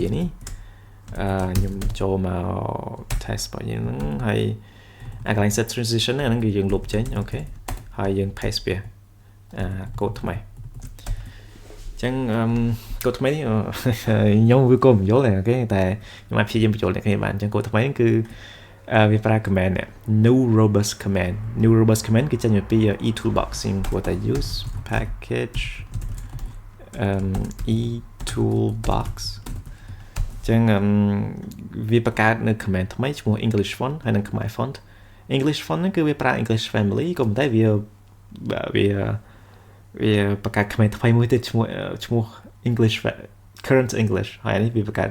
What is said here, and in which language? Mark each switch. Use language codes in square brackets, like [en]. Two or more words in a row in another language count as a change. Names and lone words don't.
[km] នេះខ្ញុំចូលមក test របស់យើងហ្នឹងហើយកន្លែង [en] set transition [km] ហ្នឹងគឺយើងលុបចេញអូខេហើយយើង paste វាកូដថ្មីអញ្ចឹងកូដថ្មីនេះខ្ញុំវាក៏មិនយល់ដែរអូខេតែខ្ញុំអាចព្យាយាមបញ្ចូលអ្នកគ្នាបានអញ្ចឹងកូដថ្មីហ្នឹងគឺវាប្រើ command នេះ [en] new robust command [km] គឺចេញមកពី eToolbox ខ្ញុំគួរតែ [en] use package [km] eToolbox ចឹងវាបង្កើតនៅ command ថ្មីឈ្មោះ [en] English font [km] ហើយនិងខ្មែរ font [en] English font [km] ហ្នឹងគឺវាប្រើ [en] English family [km] ក៏ប៉ុន្តែវាបង្កើត command ថ្មីមួយទៀតឈ្មោះ [en] English current English [km] ហើយនេះវាបង្កើត